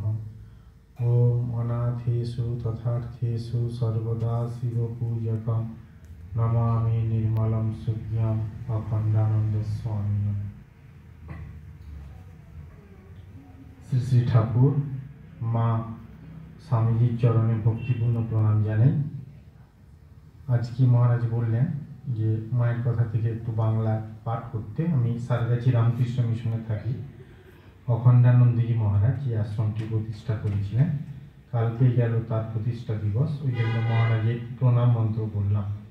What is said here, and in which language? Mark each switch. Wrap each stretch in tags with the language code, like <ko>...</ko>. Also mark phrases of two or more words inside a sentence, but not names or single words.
<sa>ॐ अनाथेषु तथार्थेषु सर्वदा शिवपूजकं नमामि निर्मलं शुद्ध्यम् अखण्डानंद स्वामिनं।</sa> <bn>শ্রী শ্রী ঠাকুর মা স্বামীজীর চরণে ভক্তিপূর্ণ প্রণাম জানাই। আজ কি মহারাজ বলেন যে মায়ের কথা থেকে একটু বাংলা পাঠ করতে। আমি সারগাছি রামকৃষ্ণ মিশনে থাকি। অখণ্ডানন্দজি মহারাজ যে আশ্রমটি প্রতিষ্ঠা করেছিলেন, কালকে গেল তার প্রতিষ্ঠা দিবস, ওই জন্য মহারাজের প্রণাম মন্ত্র বললাম।</bn>